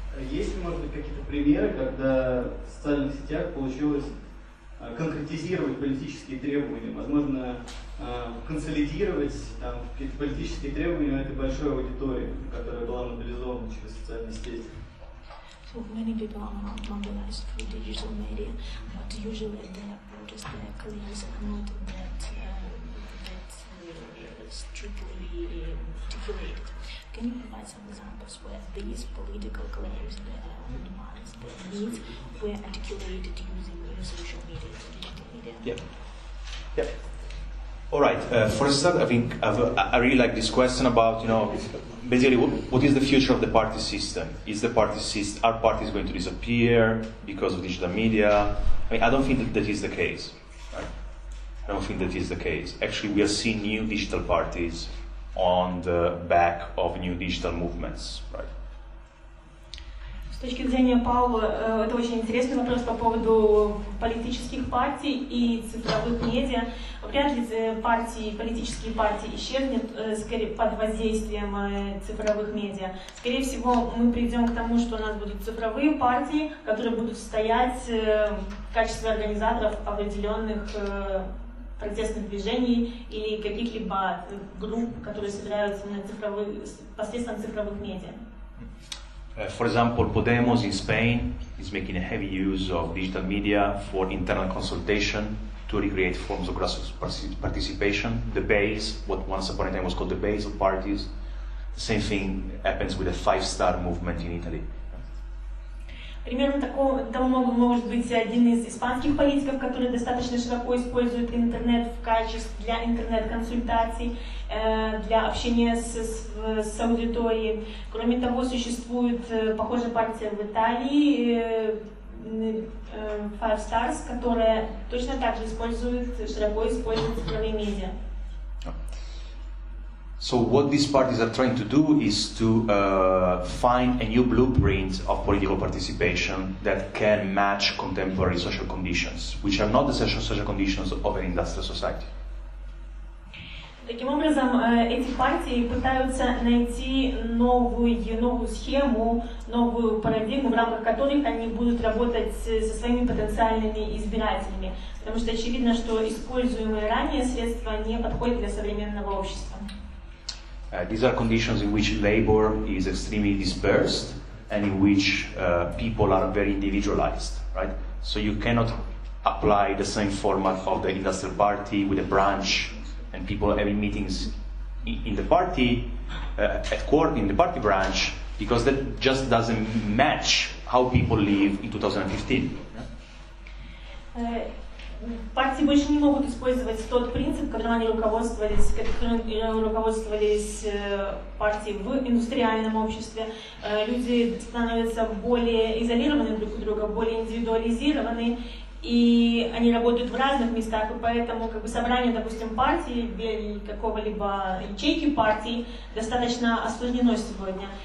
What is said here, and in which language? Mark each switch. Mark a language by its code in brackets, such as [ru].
[ru] Есть ли, может быть, какие-то примеры, когда в социальных сетях получилось конкретизировать политические требования, возможно, консолидировать какие-то политические требования этой большой аудитории, которая была мобилизована через социальные сети? [en] So many people are mobilized through digital media, but usually their protest, their claims are not that strictly articulated. Can you provide some examples where these political claims, their demands, their needs were articulated using social media, digital media? Yeah. All right. For a start, I think I really like this question about, basically what is the future of the party system? Are parties going to disappear because of digital media? I mean, I don't think that is the case. Right? I don't think that is the case. Actually, we are seeing new digital parties on the back of new digital movements, right? [ru] С точки зрения Паоло, это очень интересный вопрос по поводу политических партий и цифровых медиа. Вряд ли политические партии исчезнут скорее под воздействием цифровых медиа. Скорее всего, мы придем к тому, что у нас будут цифровые партии, которые будут стоять в качестве организаторов определенных протестных движений или каких-либо групп, которые собираются посредством цифровых медиа. [en] For example, Podemos in Spain is making a heavy use of digital media for internal consultation to recreate forms of grassroots participation. The base, what once upon a time was called the base of parties. The same thing happens with the 5-star movement in Italy. [ru] Примером того может быть один из испанских политиков, который достаточно широко использует интернет в качестве для интернет-консультаций, для общения с аудиторией. Кроме того, существует похожая партия в Италии, Five Stars, которая точно так же широко использует цифровые медиа. [en] So what these parties are trying to do is to find a new blueprint of political participation that can match contemporary social conditions, which are not the social conditions of an industrial society. [ru] Таким образом, эти партии пытаются найти новую схему, новую парадигму, в рамках которых они будут работать со своими потенциальными избирателями. Потому что очевидно, что используемые ранее средства не подходят для современного общества. [en] These are conditions in which labor is extremely dispersed and in which people are very individualized, right? So you cannot apply the same format of the industrial party with a branch and people having meetings in the party, in the party branch, because that just doesn't match how people live in 2015. [ru] Партии больше не могут использовать тот принцип, которым они руководствовались партии в индустриальном обществе. Люди становятся более изолированы друг от друга, более индивидуализированы, и они работают в разных местах, и поэтому собрание, допустим, партии или какого-либо ячейки партии достаточно осложнено сегодня.